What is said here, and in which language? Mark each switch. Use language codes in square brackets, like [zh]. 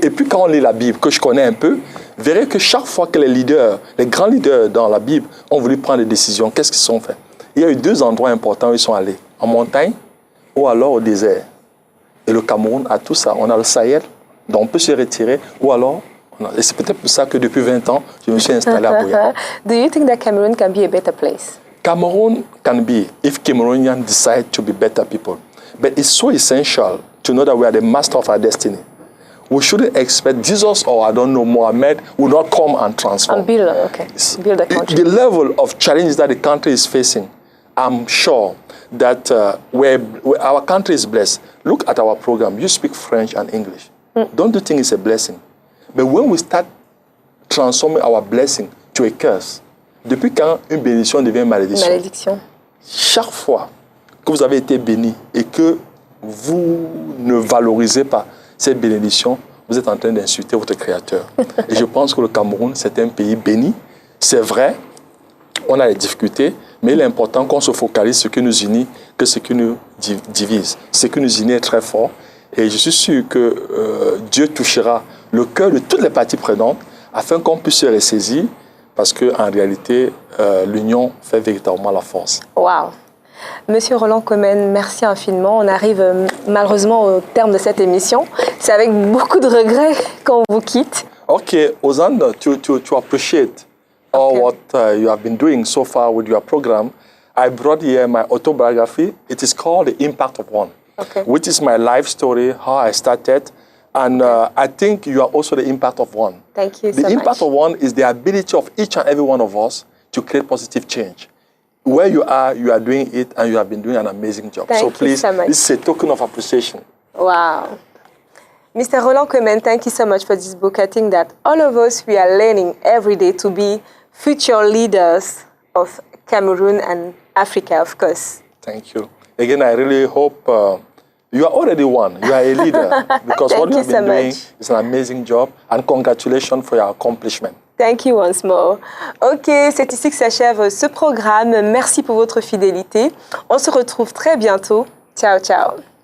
[fr] Et puis quand on lit la Bible, que je connais un peu, vous verrez que chaque fois que les leaders, les grands leaders dans la Bible ont voulu prendre des décisions, qu'est-ce qu'ils se sont fait? Il y a eu 2 endroits importants où ils sont allés, en montagne ou alors au désert. Et le Cameroun a tout ça. On a le Sahel, donc on peut se retirer, ou alors, et c'est peut-être pour ça que depuis 20 ans, je me suis installé à Boya. [en] Do you think that Cameroon can be a better place? Cameroon can be, if Cameroonians decide to be better people. But it's so essential to know that we are the master of our destiny. We shouldn't expect Jesus or, I don't know, Mohammed will not come and transform. And build a country. The level of challenges that the country is facing I'm sure that our country is blessed. Look at our program. You speak French and English. Don't you think it's a blessing? But when we start transforming our blessing to a curse, [fr] depuis quand une bénédiction devient malédiction? Malédiction. Chaque fois que vous avez été béni et que vous ne valorisez pas cette bénédiction, vous êtes en train d'insulter votre Créateur. Et je pense que le Cameroun, c'est un pays béni. C'est vrai, on a des difficultés, mais il est important qu'on se focalise sur ce qui nous unit que ce qui nous divise. Ce qui nous unit est très fort. Et je suis sûr que Dieu touchera le cœur de toutes les parties prenantes afin qu'on puisse se ressaisir, parce qu'en réalité, l'union fait véritablement la force. Wow. Monsieur Roland Comen, merci infiniment. On arrive malheureusement au terme de cette émission. C'est avec beaucoup de regrets qu'on vous quitte. [en] Ok, Ozan, to appreciate all what you have been doing so far with your program, I brought here my autobiography. It is called The Impact of One, which is my life story, how I started. And I think you are also the impact of one. Thank you so much. The impact of one is the ability of each and every one of us to create positive change. Where you are doing it, and you have been doing an amazing job. Thank so you please, so much. This is a token of appreciation. Wow. Mr. Roland Comen, thank you so much for this book. I think that all of us, we are learning every day to be future leaders of Cameroon and Africa, of course. Thank you. Again, I really hope you are already one. You are a leader. Because what you have been doing is an amazing job. And congratulations for your accomplishment. Thank you once more. [fr] Ok, c'est ici que s'achève ce programme. Merci pour votre fidélité. On se retrouve très bientôt. Ciao, ciao.